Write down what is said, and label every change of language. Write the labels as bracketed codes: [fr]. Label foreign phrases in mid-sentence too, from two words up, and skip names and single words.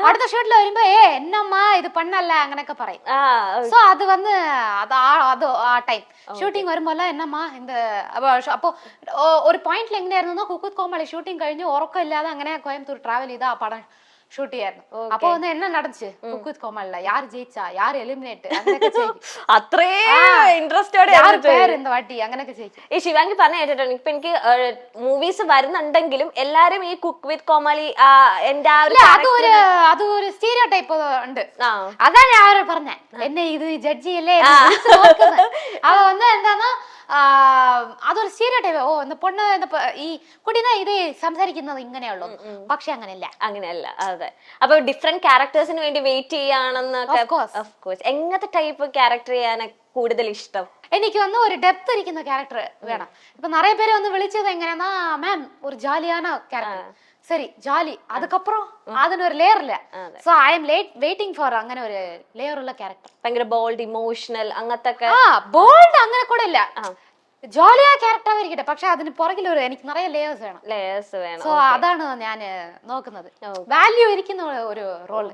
[ml] അടുത്ത ഷൂട്ടിൽ വരുമ്പോ എന്നമ്മാ ഇത് പണ്ണല്ല അങ്ങനെയൊക്കെ പറയും. സോ അത് വന്ന് അത് ആ ടൈം ഷൂട്ടിംഗ് വരുമ്പോല്ല എന്നമ്മാ അപ്പൊ ഒരു പോയിന്റിൽ എങ്ങനെയായിരുന്നു, കുക്ക് വിത്ത് കോമാളി ഷൂട്ടിംഗ് കഴിഞ്ഞ് ഉറക്കമില്ലാതെ അങ്ങനെ കോയമ്പത്തൂർ ട്രാവൽ ചെയ്ത ആ പടം ஷூட் ചെയ്യായിരുന്നു. അപ്പൊ ഒന്ന് [ta] என்ன நடந்துச்சு குக் வித் கோமாளில யார் ஜெயிச்சா யார் எலிமினேட் [ml] അങ്ങനെയൊക്കെ ചോദിക്കും. അത്രേ ഇൻട്രസ്റ്റോടെ [ta] யார் பேர் இந்த വാട്ടി [ml] അങ്ങനെയൊക്കെ ചോദിക്കും. ഈ ശിവാംഗി പറഞ്ഞ കേട്ടിട്ടുണ്ട്. ഇപ്പൊ എനിക്ക് മൂവീസ് വരുന്നുണ്ടെങ്കിലും എല്ലാരും ഈ കുക്ക് വിത്ത് കോമാളി എന്റെ ആ ഒരു അത് ഒരു സ്റ്റീരിയോ ടൈപ്പ് ഉണ്ട്. അതാ ഞാൻ പറഞ്ഞ എന്നെ ഇത് ജഡ്ജി അല്ലേ അവ വന്ന് എന്താന്നാ അതൊരു സ്റ്റീരിയോ ടൈപ്പ്. ഓ [ta] இந்த பொண்ணு [ml] ഈ കുട്ടീനെ ഇത് സംസാരിക്കുന്നത് ഇങ്ങനെയുള്ളൂ. പക്ഷെ അങ്ങനെയല്ല. അതെ. അപ്പൊ [en] different characters [ml] വേണ്ടി വെയിറ്റ് ചെയ്യാണെന്നൊക്കെ. [en] of course. [ml] എങ്ങനത്തെ ടൈപ്പ് ക്യാരക്ടർ ചെയ്യാനാ കൂടുതൽ ഇഷ്ടം? എനിക്ക് വന്ന് ഒരു ഡെപ്ത് ഇരിക്കുന്ന ക്യാരക്ടർ വേണം. ഇപ്പൊ നിറയെ പേര് വന്ന് വിളിച്ചത് എങ്ങനെയാ മാം ഒരു ജാലിயான ക്യാരക്ടർ. [ta] சரி ஜாலி, அதுக்கப்புறம் [ml] അതിന് ഒരു ലെയർ ഇല്ല. [en] so I am waiting for [ml] അങ്ങനെ ഒരു ലെയർ ഉള്ള ക്യാരക്ടർ. ഭയങ്കര [en] bold emotional [ml] അങ്ങനത്തെ ബോൾഡ് അങ്ങനെ കൂടെ ഇല്ല, ജോലിയാ ക്യാരക്ടർ ആയിരിക്കട്ടെ. പക്ഷെ അതിന് പുറകിൽ ഒരു എനിക്ക് നിറയെ ലേയേഴ്സ് വേണം. സോ അതാണ് ഞാൻ നോക്കുന്നത്, വാല്യൂ ഇരിക്കുന്ന ഒരു റോള്.